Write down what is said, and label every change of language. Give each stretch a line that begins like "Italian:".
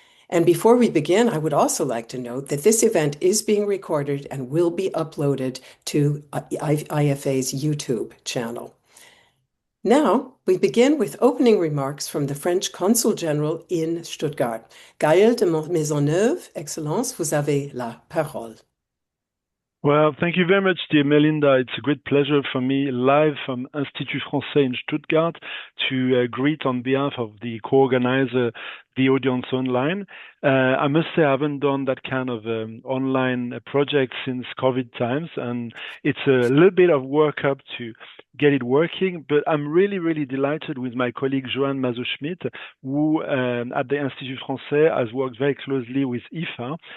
English: And before we begin, I would also like to note that this event is being recorded and will be uploaded to IFA's YouTube channel. Now, we begin with opening remarks from the French Consul General in Stuttgart.
French: Gaël de Maisonneuve, Excellence, vous avez la parole.
English: Well, thank you very much, dear Melinda. It's a great pleasure for me, live from Institut Français in Stuttgart, to greet on behalf of the co-organizer the audience online. I must say I haven't done that kind of online project since COVID times, and it's a little bit of work up to get it working, but I'm really, really delighted with my colleague Joanne Mazot-Schmidt, who at the Institut Français has worked very closely with IFA.